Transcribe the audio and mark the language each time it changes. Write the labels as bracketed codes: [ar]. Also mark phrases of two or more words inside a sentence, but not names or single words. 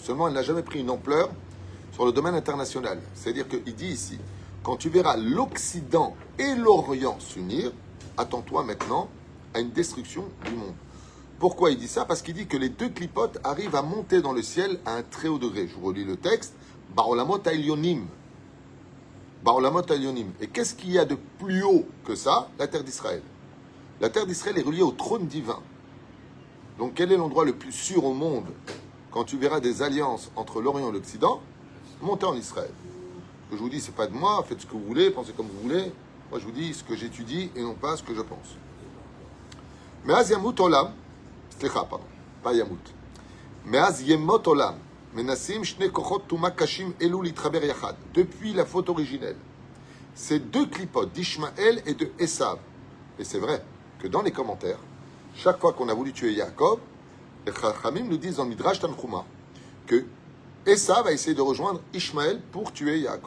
[fr] Seulement, elle n'a jamais pris une ampleur sur le domaine international. C'est-à-dire qu'il dit ici, quand tu verras l'Occident et l'Orient s'unir, attends-toi maintenant à une destruction du monde. Pourquoi il dit ça? Parce qu'il dit que les deux clipotes arrivent à monter dans le ciel à un très haut degré. Je vous relis le texte. [he] בעולמות העליונים. בעולמות העליונים. [fr] Et qu'est-ce qu'il y a de plus haut que ça? La terre d'Israël. La terre d'Israël est reliée au trône divin. Donc quel est l'endroit le plus sûr au monde quand tu verras des alliances entre l'Orient et l'Occident? Montez en Israël. Ce que je vous dis, c'est pas de moi, faites ce que vous voulez, pensez comme vous voulez. Moi, je vous dis ce que j'étudie et non pas ce que je pense. Mais [he] אז ימות עולם, [fr] pardon, pas yamut. [he] Mais אז ימות עולם, מנסים שני כוחות טומאה קשים אלו להתחבר יחד. [fr] Depuis la faute originelle, ces deux clipotes d'Ishmaël et de Esav. Et c'est vrai que dans les commentaires, chaque fois qu'on a voulu tuer Yaakov, les Chachamim nous disent dans Midrash Tanchuma que Esav a essayé de rejoindre Ishmaël pour tuer Yaakov.